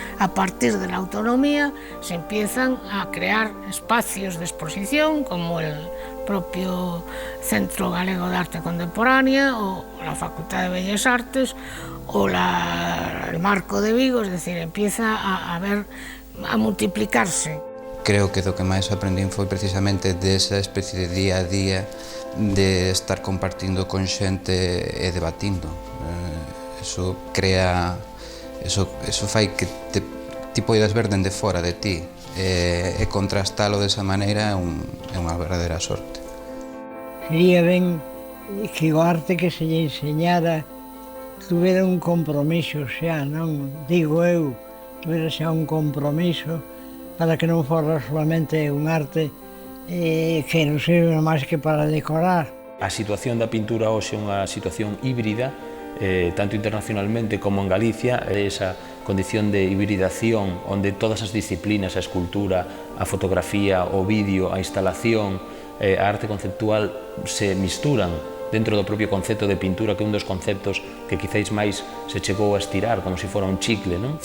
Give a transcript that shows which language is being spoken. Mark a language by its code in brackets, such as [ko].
[es] A partir de la autonomía se empiezan a crear espacios de exposición como el propio Centro Galego de Arte Contemporánea o la Facultad de Bellas Artes o el Marco de Vigo, es decir, empieza a multiplicarse. [gl] Creo que do que máis aprendín foi precisamente desa especie de día a día de estar compartindo con xente e debatindo. Eso crea, eso fai que ti poidas ver dende fora de ti e contrastalo desa maneira é unha verdadeira sorte. Sería ben que o arte que se lle enseñara tuvera un compromiso xa, non? Digo eu, tuvera xa un compromiso para que non fora solamente un arte que non sirve máis que para decorar. A situación da pintura hoxe é unha situación híbrida, tanto internacionalmente como en Galicia, esa condición de hibridación onde todas as disciplinas, a escultura, a fotografía, o vídeo, a instalación, a arte conceptual se misturan dentro do propio concepto de pintura, que é un dos conceptos que quizáis máis se chegou a estirar como se fora un chicle, non?